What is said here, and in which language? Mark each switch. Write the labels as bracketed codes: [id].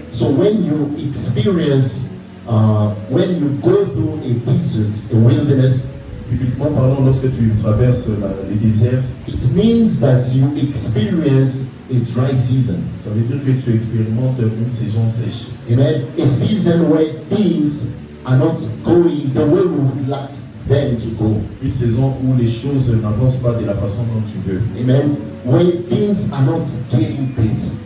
[en] So when you experience, when you go through a desert, a wilderness, [fr] bibliquement parlant, lorsque tu traverses le désert, [en] it means that you experience a dry season. [fr] ça veut dire que tu expérimentes une saison sèche. Amen. [en] A season where things are not going the way we would like them to go. [fr] Une saison où les choses n'avancent pas de la façon dont tu veux. Amen. [en] Where things are not getting better.